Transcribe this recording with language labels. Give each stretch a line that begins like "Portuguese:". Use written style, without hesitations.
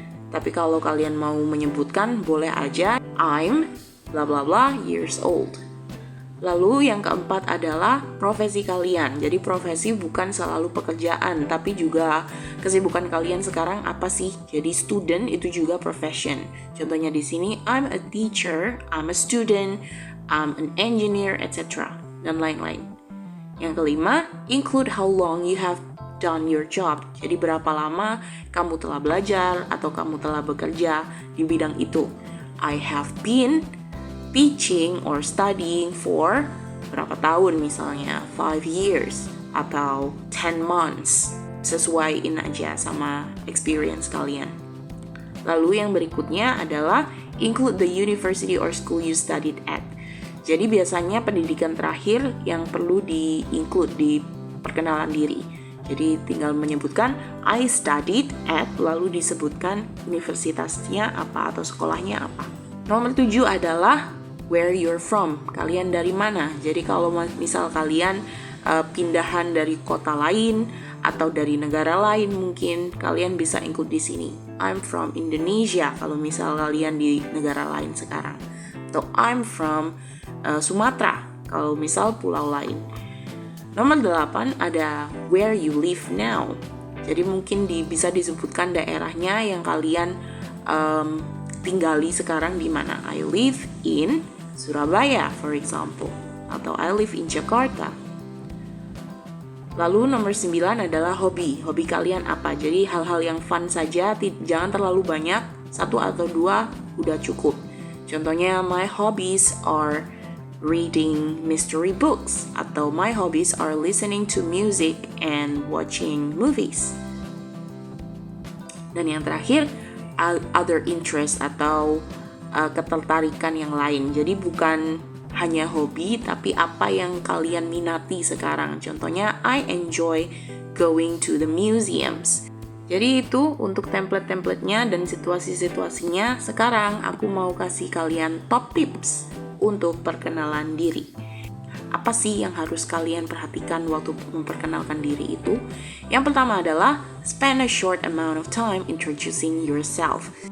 Indonesian: Tapi kalau kalian mau menyebutkan, boleh aja
English: I'm bla bla bla years old.
Indonesian: Lalu yang keempat adalah profesi kalian. Jadi profesi bukan selalu pekerjaan, tapi juga kesibukan kalian sekarang apa sih? Jadi student itu juga profession. Contohnya di sini
English: I'm a teacher, I'm a student, I'm an engineer, etc.
Indonesian: dan lain-lain. Yang kelima,
English: include how long you have done your job.
Indonesian: Jadi berapa lama kamu telah belajar atau kamu telah bekerja di bidang itu.
English: I have been teaching or studying for
Indonesian: berapa tahun misalnya,
English: 5 years atau 10 months.
Indonesian: Sesuaiin aja sama experience kalian. Lalu yang berikutnya adalah
English: include the university or school you studied at.
Indonesian: Jadi biasanya pendidikan terakhir yang perlu di-include di perkenalan diri. Jadi tinggal menyebutkan
English: I studied at,
Indonesian: lalu disebutkan universitasnya apa atau sekolahnya apa. Nomor 7 adalah
English: where you're from.
Indonesian: Kalian dari mana? Jadi kalau misal kalian pindahan dari kota lain atau dari negara lain, mungkin kalian bisa include di sini.
English: I'm from Indonesia
Indonesian: kalau misal kalian di negara lain sekarang. Atau
English: I'm from Sumatera
Indonesian: kalau misal pulau lain. Nomor 8 ada
English: where you live now.
Indonesian: Jadi mungkin bisa disebutkan daerahnya yang kalian tinggali sekarang di mana.
English: I live in Surabaya, for example.
Indonesian: Atau
English: I live in Jakarta.
Indonesian: Lalu nomor 9 adalah hobi. Hobi kalian apa? Jadi hal-hal yang fun saja, jangan terlalu banyak, 1 atau 2 udah cukup. Contohnya,
English: my hobbies are reading mystery books, atau my hobbies are listening to music and watching movies.
Indonesian: Dan yang terakhir,
English: other interest
Indonesian: atau ketertarikan yang lain. Jadi bukan hanya hobi, tapi apa yang kalian minati sekarang. Contohnya,
English: I enjoy going to the museums.
Indonesian: Jadi itu untuk template-templatenya dan situasi-situasinya. Sekarang aku mau kasih kalian top tips untuk perkenalan diri. Apa sih yang harus kalian perhatikan waktu memperkenalkan diri itu? Yang pertama adalah
English: spend a short amount of time introducing yourself.